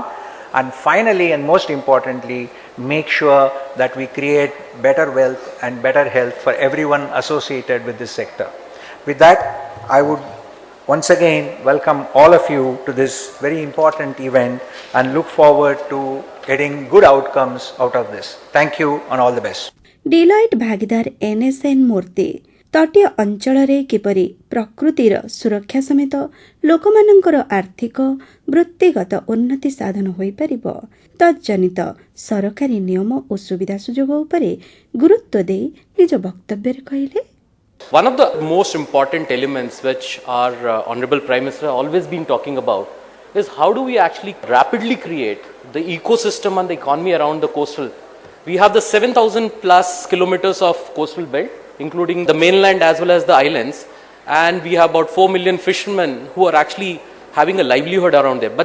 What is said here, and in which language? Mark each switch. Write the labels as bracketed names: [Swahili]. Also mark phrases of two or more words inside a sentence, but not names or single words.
[English] And finally, and most importantly, make sure that we create better wealth and better health for everyone associated with this sector. With that, I would once again welcome all of you to this very important event and look forward to getting good outcomes out of this. Thank you and all the best. [Odia] ଡିଲଏଟ ଭାଗୀଦାର ଏନଏସଏନ ମୂର୍ତ୍ତି ତଟୀୟ ଅଞ୍ଚଳରେ କିପରି ପ୍ରକୃତିର ସୁରକ୍ଷା ସମେତ ଲୋକମାନଙ୍କର ଆର୍ଥିକ ବୃତ୍ତିଗତ ଉନ୍ନତି ସାଧନ ହୋଇପାରିବ ତଜ୍ଜନିତ ସରକାରୀ ନିୟମ ଓ ସୁବିଧା ସୁଯୋଗ ଉପରେ ଗୁରୁତ୍ୱ ଦେଇ ନିଜ ବକ୍ତବ୍ୟରେ କହିଲେ [English] One of the most important elements which our Honorable Prime Minister always been talking about is how do we actually rapidly create the ecosystem and the economy around the coastal. We have the 7,000 plus kilometers of coastal belt, including the mainland as well as the islands, and we have about 4 million fishermen who are actually having a livelihood around there.